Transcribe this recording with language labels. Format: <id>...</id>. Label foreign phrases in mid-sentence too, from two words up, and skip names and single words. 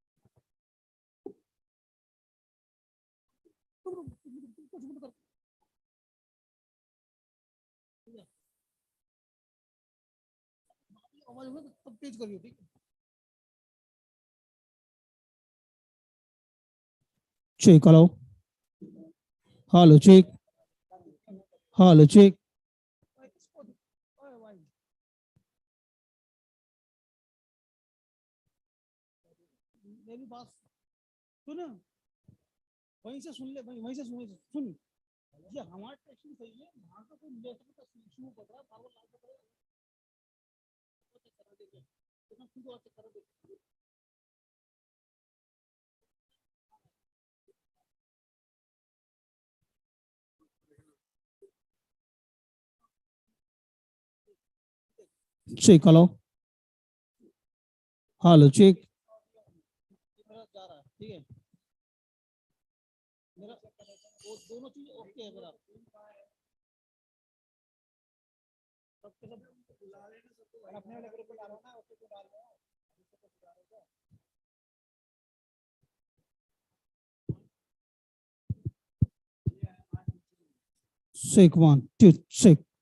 <hi>आवाज होगा तब तेज करियो, ठीक है?</hi> <en>Check, hello. Hello, check. Hello, check.</en> <hi>मेरी बात सुन, वहीं से सुन ले भाई, वहीं से सुन। ये हमारा टेक्शन सही है, वहां का कोई नेटवर्क का इशू पड़ रहा है, बार बार लाल पड़ रहा है। चेक करा देखिए, तो खुद और चेक करा देखिए।</hi> <en>Check, hello. Hello, check.</en> <hi>मेरा जा रहा है, ठीक है? मेरा वो दोनों चीज ओके है मेरा। सबके सब अपने वाले ग्रुप में डालो ना, उसको तो डाल दो।</hi> <en>Check 1, 2, check.</en>